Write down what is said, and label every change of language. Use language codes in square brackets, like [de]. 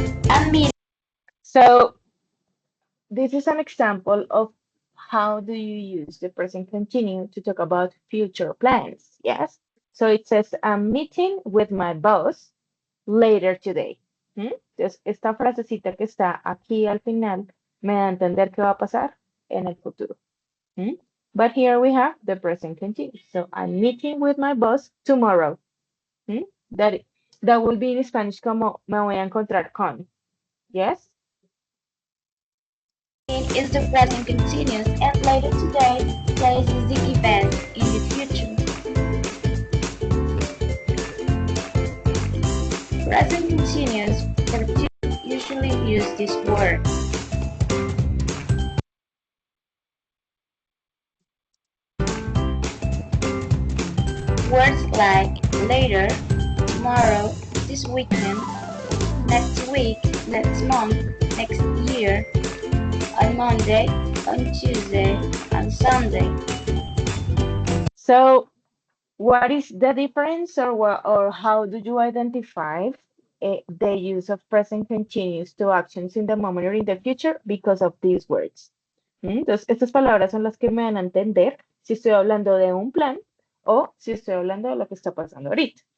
[en] I'm meeting. So this is an example of how do you use the present continuous to talk about future plans. Yes. So it says, I'm meeting with my boss later today. ¿Mm? [es] Entonces, esta frasecita que está aquí al final me da a entender qué va a pasar en el futuro. ¿Mm? [en] But here we have the present continuous. So I'm meeting with my boss tomorrow. ¿Mm? That will be in Spanish [es] como me voy a encontrar con. [en] Yes? Is the present continuous, and later today places the event in the future. Present continuous for future usually use this word. Words like later, tomorrow, this weekend, next week, next month, next year, on Monday, on Tuesday, on Sunday. So what is the difference, or how do you identify the use of present continuous to actions in the moment or in the future because of these words? [es] Entonces, estas palabras son las que me dan a entender si estoy hablando de un plan o si estoy hablando de lo que está pasando ahorita.